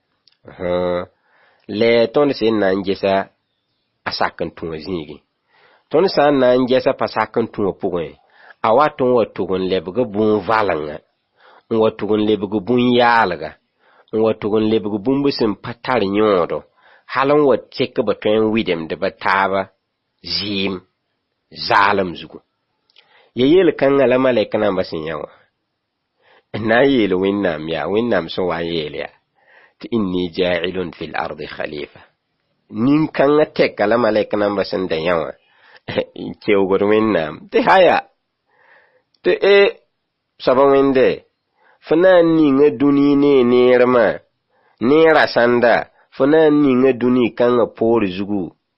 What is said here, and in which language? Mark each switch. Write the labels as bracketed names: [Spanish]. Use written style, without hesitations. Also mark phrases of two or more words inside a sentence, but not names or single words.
[Mossi] la tõnd sẽn na n gesa a sak n tũ wã zĩigẽ tõnd sã n na n gesa pa sak n tũ wã pʋgẽ a wat n wa tʋg n lebg bũn-valengã n wa tʋg n lebg bũn-yaalga n wa tʋg n lebg bũmb sẽn pa tar yõodo hal n wa tek ba tõe n widemdba taaba zɩɩm zaalem zugu ya yel kãngã la malɛk nambã sẽn yã wã n na n yeel wẽnnaam yaa wẽnnaam sẽn wa n yeel yaa tɩ [Arabic] إني جاعل في الأرض خليفة [Mossi] nin-kãngã tɛka la malɛk nambã sẽn da yã wã n keoogd wẽnnaam tɩ haya tɩ soaba wẽnde fo na n ninga dũni ne neermã neera sãnda fo na n ninga dũni kãngã